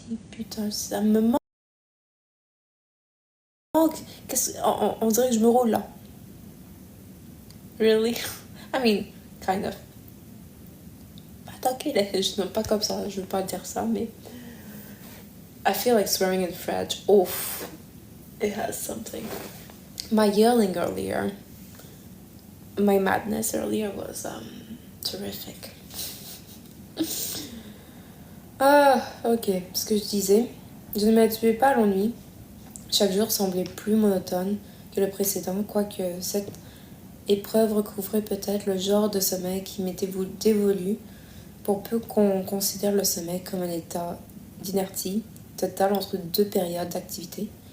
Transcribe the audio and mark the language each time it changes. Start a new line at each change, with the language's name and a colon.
French: Putain, ça me manque. On dirait que je me roule là.
English: Really? I mean, kind of.
French: Attaquer les je pas comme ça, je veux pas dire ça, mais...
English: I feel like swearing in French. Oof. It has something. My yelling earlier, my madness earlier was terrific. Ok.
French: Ce que je disais, je ne m'habituais pas à l'ennui. Chaque jour semblait plus monotone que le précédent, quoique cette épreuve recouvrait peut-être le genre de sommeil qui m'était dévolu, pour peu qu'on considère le sommeil comme un état d'inertie totale entre deux périodes d'activité.